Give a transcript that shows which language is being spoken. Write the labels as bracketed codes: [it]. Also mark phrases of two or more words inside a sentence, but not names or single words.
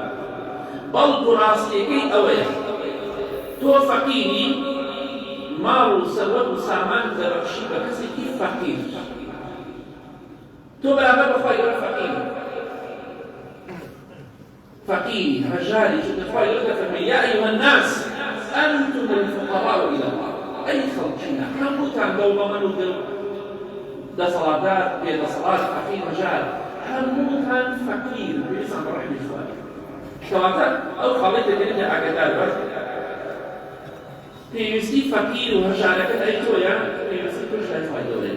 [ckb] بەڵکو ڕاستیەکەی ئەوەیە تۆ فەقیری، ماڵ و سەروەت و سامان دەبەخشی بە کەسێکی فەقیر، تۆ بەرامبەر بە خوای گەورە فەقیری، فەقیری هەژاری، چونکە خوای گەورە دەفەرمێ [ar] یا ئەیها الناس ئەنتم الفقراء إلى الله. [ckb] ئەی خەڵکینە، هەمووتان دەوڵەمەند و دەسەڵاتدار، بێدەسەڵات، فەقیر هەژار، هەمووتان فەقیر بێزان بە ڕەحمی خوا. کەواتە ئەو خەڵک دەگرێتە ئاگادار بە پێویستی فەقیر و هەژارەکەت ئەی تۆیە، پێویستی تۆش لای خوای گەورەیە.